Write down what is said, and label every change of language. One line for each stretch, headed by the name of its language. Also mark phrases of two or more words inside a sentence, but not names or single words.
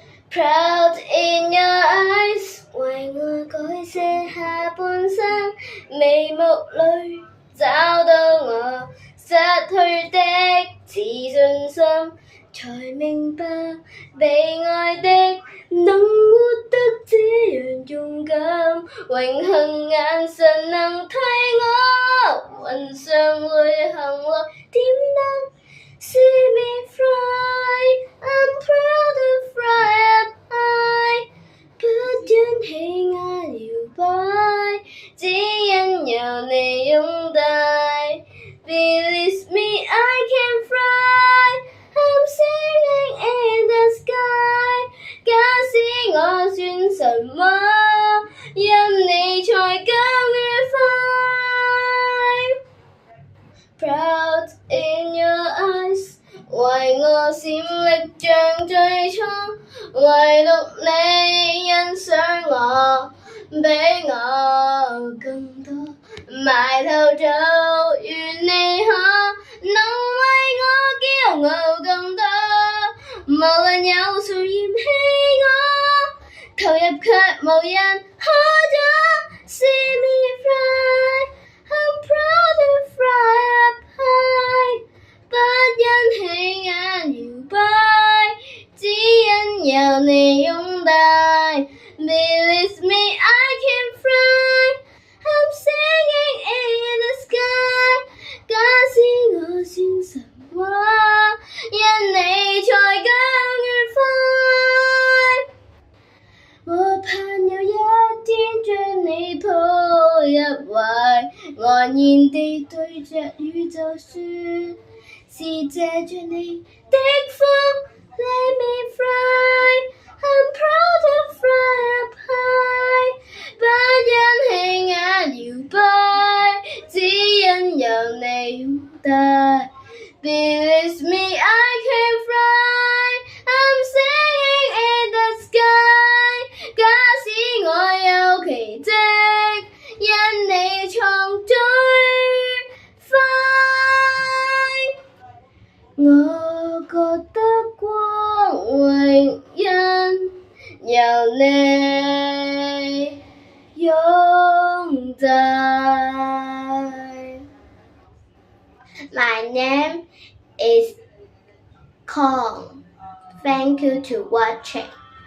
English: Proud in your eyes，
Cantonese: 為我改寫下半生，眉目裏找到我失去的自信心，才明白被愛的能活得這樣勇敢，榮幸眼神能替我雲上旅行來點燈。
English: See me fly, I'm proud to fly up high，
Cantonese: 不因氣壓搖擺，只因有你擁戴。
English: Believe me, I can fly, I'm singing in the sky。
Cantonese: 假使我算什麼，因你才更愉快。
English: Proud in your eyes，
Cantonese: 為我閃力像最初，唯獨你欣賞我，比我更多。埋頭做，願你可能為我驕傲更多。無論有誰嫌棄我，投入卻無人可阻。
English: See me fly， I'm proud to fly up high，
Cantonese: 不因氣壓搖擺，只因有你擁戴。
English: Believe me, I can fly, I'm singing in the sky。
Cantonese: 假使我算什麼，因你才更愉快。我盼有一天將你抱入懷，安然地對着宇宙說，是借着你的風。
English: Let me fly, I'm proud to fly up high，
Cantonese: 不因氣壓搖擺，只因有你擁戴。
English: Believe me, I can fly, I'm singing in the sky。
Cantonese: 假使我有奇蹟，因你創最快。我覺得光榮因有你擁戴。
English: My name is Kong. Thank you to watching.